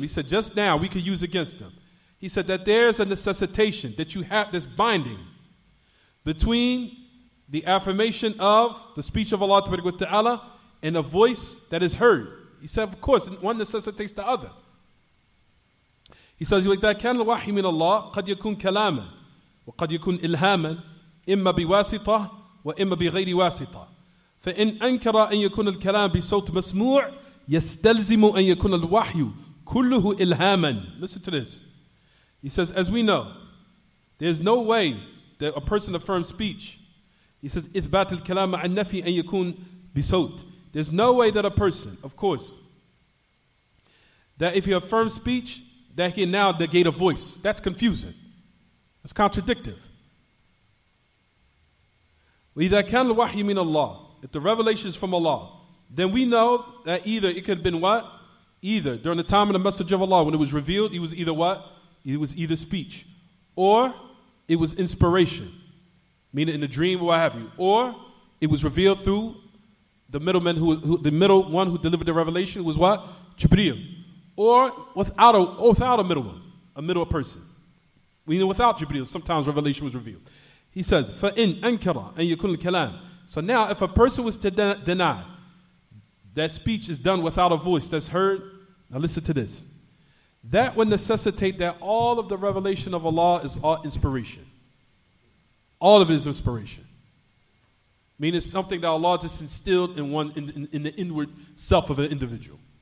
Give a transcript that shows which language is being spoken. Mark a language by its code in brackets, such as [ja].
[en] He said, just now we could use against them. He said that there's a necessitation, that you have this binding between the affirmation of the speech of Allah Ta'ala and a voice that is heard. He said, of course, one necessitates the other. He says, [ar] وَإِذَا كَانَ الْوَحْيُ مِنَ اللَّهِ قَدْ يَكُونْ كَلَامًا وَقَدْ يَكُونْ إِلْهَامًا إِمَّا بِوَاسِطَةٍ وَإِمَّا بِغَيْرِ وَاسِطَةٍ فإن أنكر أن يكون الكلام بصوت مسموع يستلزم أن يكون الوحي كله إلهاما. [en] Listen to this. He says, as we know, There's no way that a person affirms speech. He says, [ar] إثبات الكلام مع النفي أن يكون بصوت. [en] There's no way that a person, of course, that if he affirms speech, that he can now negate a voice. That's confusing. It's contradictive. [ar] وإذا كان الوحي من الله, [en] if the revelation is from Allah, then we know that either it could have been what? Either during the time of the message of Allah, when it was revealed, it was either what? It was either speech, or it was inspiration, meaning in a dream or what have you, or it was revealed through the middleman the middle one who delivered the revelation, who was what? Jibreel. Or without a middleman, a middle person. Meaning without Jibreel, sometimes revelation was revealed. He says, [ar] فَإِنْ أَنْكَرَ أَنْ يَكُنْ الْكَلَامِ. [en] So now if a person was to deny that speech is done without a voice that's heard, now listen to this. That would necessitate that all of the revelation of Allah is all inspiration. All of it is inspiration. Meaning it's something that Allah just instilled in the inward self of an individual.